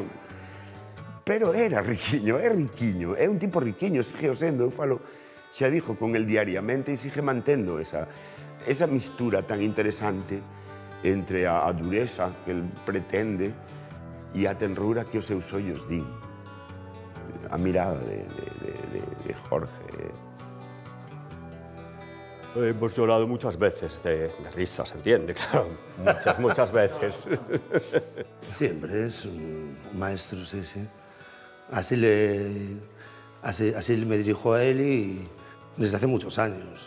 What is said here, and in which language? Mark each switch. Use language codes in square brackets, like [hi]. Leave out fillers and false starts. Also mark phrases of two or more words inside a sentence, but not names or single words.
[gl] Pero era riquiño, é riquiño. É un tipo riquiño, sigue o sendo. Eu falo, xa dixo con el diariamente e sigue mantendo esa mistura tan interesante entre a dureza que el pretende e a tenrura que os seus ollos din. A mirada de Jorge. [es] Hemos llorado muchas veces de risa, se entiende, claro. Muchas veces. Siempre es un maestro, sí, sí. Así me dirijo a él y desde hace muchos años.